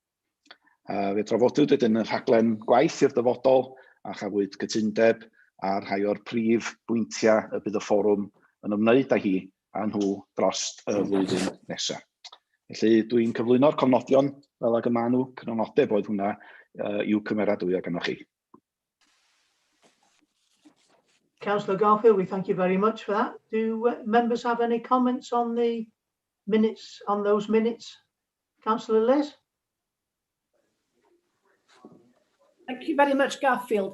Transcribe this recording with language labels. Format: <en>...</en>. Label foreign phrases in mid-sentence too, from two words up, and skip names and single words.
<cy>Fe drafodwyd wedyn y rhaglen gwaith i'r dyfodol a chafwyd gytundeb ar rhai o'r prif bwyntiau y bydd y fforwm yn ymwneud â hi a nhw dros y flwyddyn nesaf. Felly dwi'n cyflwyno'r cofnodion fel ag y maen nhw, cynonodeb oedd hwnna i'w cymeradwyo gynnoch chi.</cy> <en>Councillor Garfield, we thank you very much for that. Do members have any comments on the minutes, on those minutes? Councillor Liz? Thank you very much, Garfield.</en>